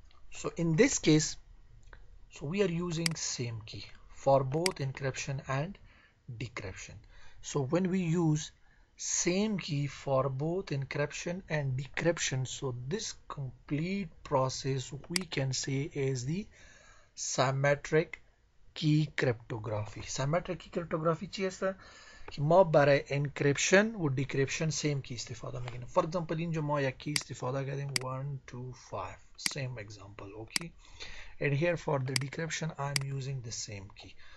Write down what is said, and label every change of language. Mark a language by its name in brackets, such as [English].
[English] So in this case, so we are using same key for both encryption and decryption. So when we use same key for both encryption and decryption, so this complete process we can say is the symmetric key cryptography. [Persian] Symmetric key cryptography چی است؟ که ما برای انکریپشن و دیکریپشن سیم کی استفاده میکنیم. فور اگزامپل اینجا ما یک کی استفاده کردیم 1 2 5 [English] same example. Okay, and here for the decryption I'm using the same key.